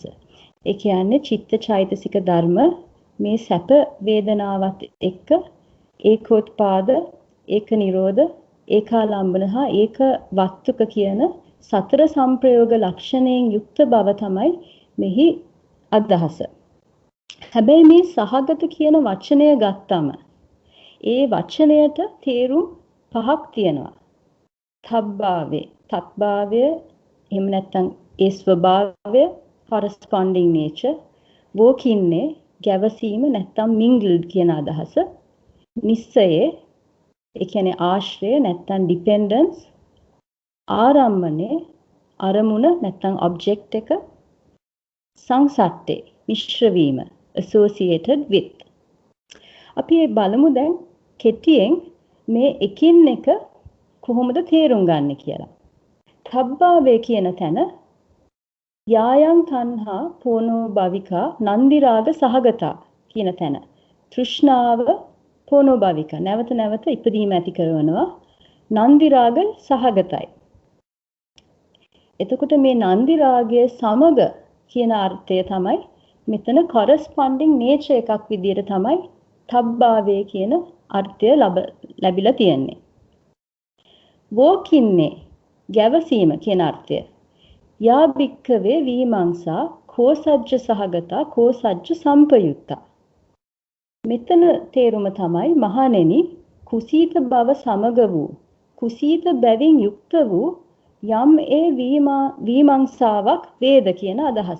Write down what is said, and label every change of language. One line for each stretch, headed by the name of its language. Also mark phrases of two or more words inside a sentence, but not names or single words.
Sinhala: ඒ කියන්නේ චිත්ත චෛතසික ධර්ම මේ සැප වේදනාවත් එක්ක ඒකෝත්පාද, ඒක නිරෝධ, ඒකාලම්බන හා ඒක වස්තුක කියන සතර සංප්‍රයෝග ලක්ෂණයෙන් යුක්ත බව තමයි මෙහි අදහස. හැබැයි මේ සහගත කියන වචනය ගත්තම ඒ වචනයට තේරුම් පහක් තියෙනවා. තබ්භාවය, තත්භාවය, එහෙම නැත්නම් ඒ ස්වභාවය,
English: corresponding nature,
Sinhala: වෝකින්නේ, ගැවසීම නැත්නම් mingled කියන අදහස, නිස්සයේ, ඒ කියන්නේ ආශ්‍රය නැත්නම් dependence, ආරම්මනේ, අරමුණ නැත්නම් object එක, සංසට්ඨේ, මිශ්‍ර වීම,
English: associated with.
Sinhala: අපි බලමු දැන් කෙටියෙන් මේ එකින් එක කොහොමද තේරුම් ගන්න කියලා. තබ්භාවය කියන තැන
Pali: යායන් තණ්හා පෝනෝ භවිකා නන්දි රාග සහගතා
Sinhala: කියන තැන. තෘෂ්ණාව
Pali: පෝනෝ භවිකා
Sinhala: නැවත නැවත ඉපදීම ඇති කරනවා. නන්දි රාග සහගතයි. එතකොට මේ නන්දි රාගයේ සමග කියන අර්ථය තමයි මෙතන
English: corresponding nature
Sinhala: එකක් විදිහට තමයි තබ්භාවය කියන අර්ථය ලැබිලා තියෙන්නේ. වෝකින්නේ ගැවසීම කියන අර්ථය.
Pali: යා භික්ඛවේ විමංසා කෝසජ්ජ සහගතා කෝසජ්ජ සම්පයුත්තා.
Sinhala: මෙතන තේරුම තමයි මහණෙනි කුසීත බව සමග වූ කුසීත බැවින් යුක්ත වූ යම් ඒ විමංසාවක් වේද කියන අදහස.